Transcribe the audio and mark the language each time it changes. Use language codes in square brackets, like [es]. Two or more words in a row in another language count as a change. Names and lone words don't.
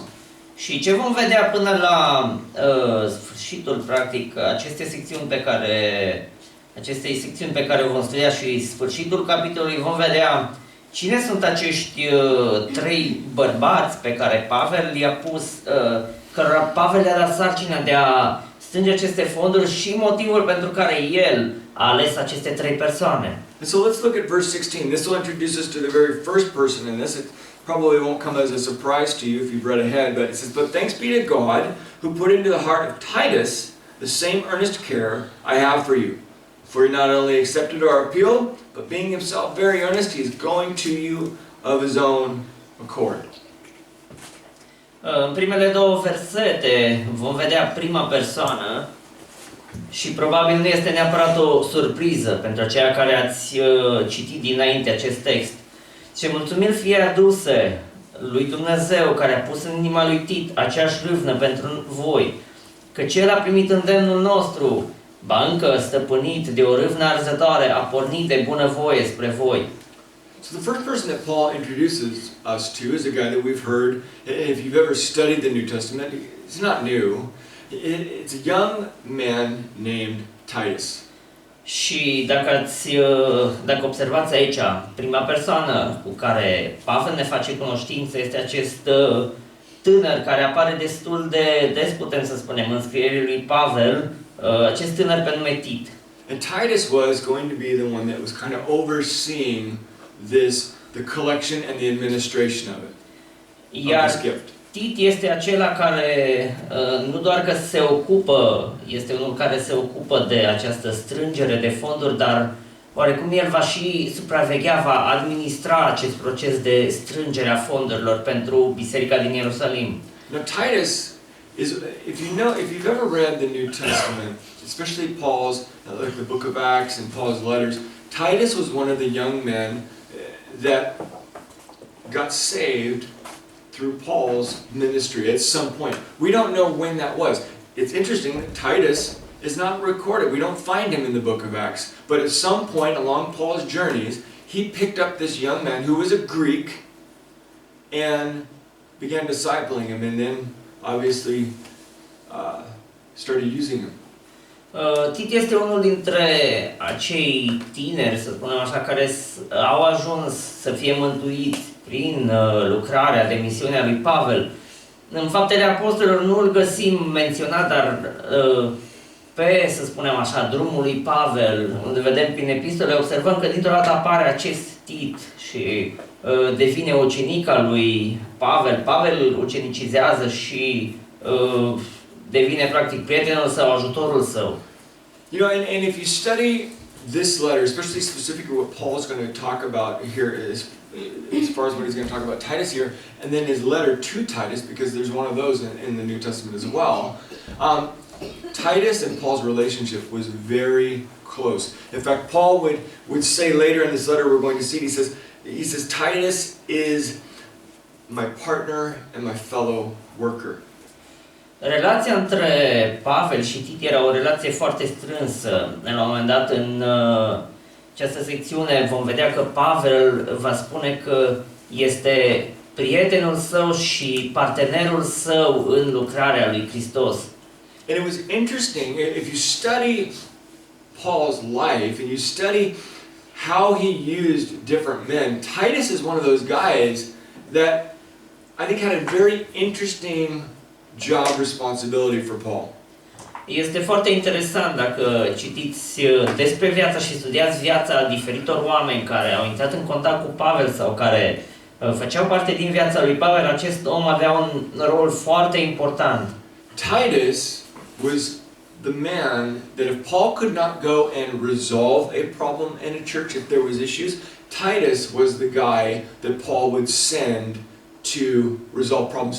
[ro] Și ce vom vedea până la sfârșitul, practic, acestei secțiuni pe care o vom studia și sfârșitul capitolului, vom vedea cine sunt acești 3 bărbați pe care Pavel i-a pus, cărora Pavel le-a dat sarcina de a strânge aceste fonduri și motivul pentru care el a ales aceste 3 persoane. [en] And so let's look at verse 16. This will introduce us to the very first person in this. It probably won't come as a surprise to you if you've read ahead, but it says, "But thanks be to God, who put into the heart of Titus the same earnest care I have for you. For he not only accepted our appeal, but being himself very earnest, he is going to you of his own accord." [ro] În primele 2 versete vom vedea prima persoană și probabil nu este neapărat o surpriză pentru aceia care ați citit dinainte acest text. Ce mulțumiri fie aduse lui Dumnezeu care a pus în inima lui Tit aceeași râvnă pentru voi, căci el a primit îndemnul nostru, ba încă stăpânit de o râvnă arzătoare, a pornit de bunăvoie spre voi. [en] So the first person that Paul introduces us to is a guy that we've heard, if you've ever studied the New Testament, it's not new. It's a young man named Titus. [ro] Și dacă observați aici, prima persoană cu care Pavel ne face cunoștință este acest tânăr care apare destul de des, putem să spunem, în scrierile lui Pavel, acest tânăr pe nume Tit. [en] And Titus was going to be the one that was kind of overseeing the collection and the administration of it, of this gift. [ro] Tit este acela care nu doar că se ocupă, este unul care se ocupă de această strângere de fonduri, dar oarecum el va și supraveghea, va administra acest proces de strângere a fondurilor pentru biserica din Ierusalim. [en] Now Titus is if you've ever read the New Testament, especially Paul's, like the book of Acts and Paul's letters, Titus was one of the young men that got saved through Paul's ministry at some point. We don't know when that was. It's interesting that Titus is not recorded. We don't find him in the book of Acts. But at some point along Paul's journeys, he picked up this young man who was a Greek and began discipling him, and then obviously started using him. [ro] Tit este unul dintre acei tineri, să spunem așa, care au ajuns să fie mântuiți prin lucrarea de misiune a lui Pavel. În Faptele Apostolilor nu îl găsim menționat, dar pe, să spunem așa, drumul lui Pavel, unde vedem prin epistole, observăm că dintr-o dată apare acest Tit și devine ucenic al lui Pavel. Pavel îl ucenicizează și devine practic prietenul său, ajutorul său. [en] You know, and if you study this letter, especially specifically what Paul's going to talk about here as far as what he's going to talk about Titus here, and then his letter to Titus, because there's one of those in the New Testament as well. Titus and Paul's relationship was very close. In fact, Paul would say later in this letter we're going to see, he says Titus is my partner and my fellow worker. [ro] Relația între Pavel și Tit era o relație foarte strânsă. La un moment dat, în această secțiune, vom vedea că Pavel va spune că este prietenul său și partenerul său în lucrarea lui Hristos. [en] And it was interesting, if you study Paul's life and you study how he used different men, Titus is one of those guys that I think had a very interesting job responsibility for Paul. [ro] Este foarte interesant dacă citiți despre viața și studiați viața diferitor oameni care au intrat în contact cu Pavel sau care făceau parte din viața lui Pavel. Acest om avea un rol foarte important. [en] Titus was the man that if Paul could not go and resolve a problem in a church, if there was issues, Titus was the guy that Paul would send to resolve problems.